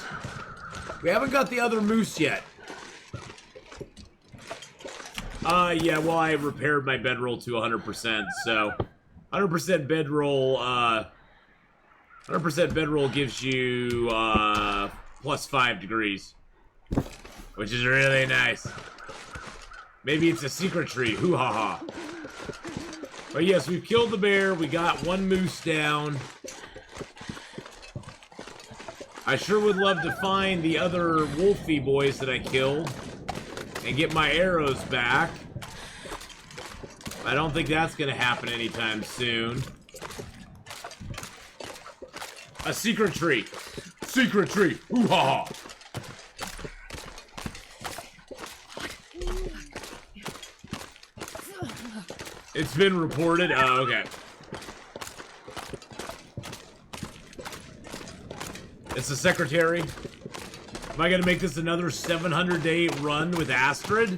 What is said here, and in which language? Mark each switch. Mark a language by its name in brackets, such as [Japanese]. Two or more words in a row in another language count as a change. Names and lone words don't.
[English] We haven't got the other moose yet. Yeah, well, I repaired my bedroll to 100%, so 100% bedroll, 100% bedroll gives you, plus 5 degrees, which is really nice. Maybe it's a secret tree, hoo-ha-ha. But yes, we've killed the bear, we got one moose down. I sure would love to find the other wolfy boys that I killed and get my arrows back. I don't think that's gonna happen anytime soon. A secret tree. Secret tree. Hoo-ha-ha. It's been reported. Oh, okay. It's the secretary. Am I gonna make this another 700-day run with Astrid?